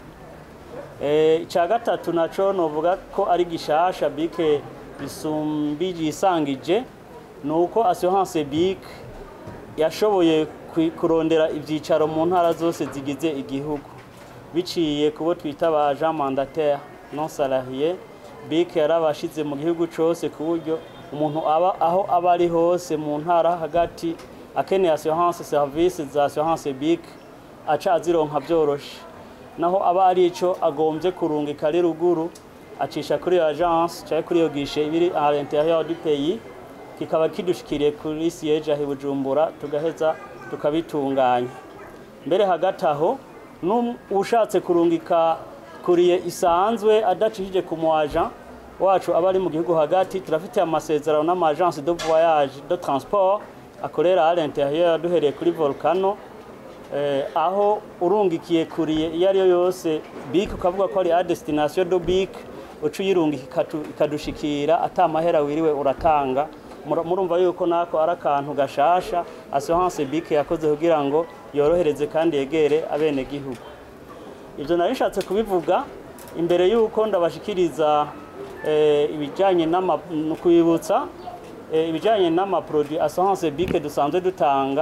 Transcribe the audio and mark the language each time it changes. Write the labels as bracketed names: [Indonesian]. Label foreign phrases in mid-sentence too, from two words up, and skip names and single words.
[Rundi] Icya gatatu naco novuga ko ari gishasha BIC isumbije isangije, nuko assurance BIC yashoboye kurondera ivyicaro mu ntara zose zigize igihugu biciye kubo twita ba [French] agent mandataire non salarié. [Rundi] BIC yarabashize mu gihugu cyose ku buryo umuntu aba aho abari hose mu ntara hagati akeneye assurance service za assurance BIC aca azironka byoroshe, naho aba ari ico agombye kurungika ari ruguru acisha kuri agence cyangwa kuri yo gishe ibiri [French] à l'intérieur du pays, [Rundi] kikaba kidushikiriye kuri siège ahi Bujumbura, tugaheza tukabitunganya. Mbere hagati aho ushatse kurungika kuriye isanzwe adacishije ku mu agent wacu abari mu gihugu hagati, turafite amasezerano n'amagence [French] de voyage de transport [Rundi] akorera [French] à l'intérieur [Rundi] duhereye kuri Volcano, aho urungikiye kuriye iyo ari yo yose BIC ukavuga ko ari [French] à destination de [Rundi] BIC, ucu yirungika ikadushikira atamahera wiriwe uratanga. Murumva yuko nako ari akantu gashasha assurance BIC yakoze kugira ngo yorohereze kandi yegere abene gihugu. Ibyo narishatse kubivuga imbere yuko ndabashikiriza ibijanye kwibutsa ibijanye n'ama produit assurance BIC dusanzwe dutanga.